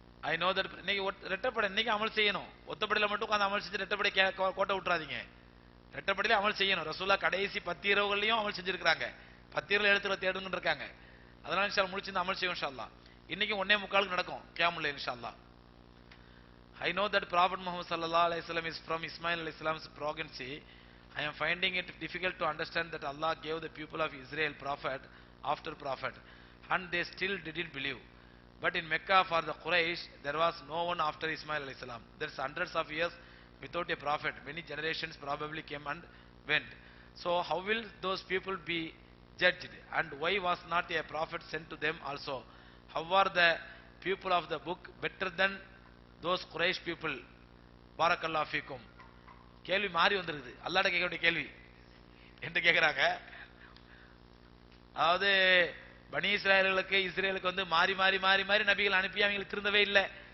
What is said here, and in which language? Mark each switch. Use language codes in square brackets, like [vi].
[en] I know that [ta] இன்னைக்கு ரெட்டப்படை இன்னைக்கு அமல் செய்யணும். ஒத்தப்படையில மட்டும் உட்கார்ந்து அமல் செஞ்சு ரெட்டப்படை கோட்டை விட்டுறாதீங்க. ரெட்டப்படையில அமல் செய்யணும். ரசூலா கடைசி 10 இரவுகள்லயும் அமல் செஞ்சிருக்காங்க. 10 இரவுல எழுத்துற தேடுங்கன்னு இருக்காங்க. அதனால இன்ஷா அல்லாஹ் முடிச்சு அமல் செய்வோம் இன்ஷா அல்லாஹ். இன்னைக்கு 1:45 நடக்கும் கியாமுல் லைல் இன்ஷா அல்லாஹ். [en] I know that Prophet Muhammad sallallahu alaihi wasallam is from Ismail alayhi salam's progeny. I am finding it difficult to understand that Allah gave the people of Israel prophet after prophet and they still didn't believe. But in Mecca for the Quraysh there was no one after Ismail alayhi salam. There's hundreds of years without a prophet. Many generations probably came and went. So how will those people be judged? And why was not a prophet sent to them also? How are the people of the book better than those Quraysh people? [ta] Barakallahu feekum. கேள்வி மாறி வந்திருக்குது. அல்லாஹ்ட்ட கேட்க வேண்டிய கேள்வி என்ன கேட்கிறாங்க? அதாவது பனி இஸ்ரேலுக்கு வந்து மாறி மாறி மாறி மாறி நபிகள் அனுப்பி அவங்களுக்கு திருந்தவே இல்லை.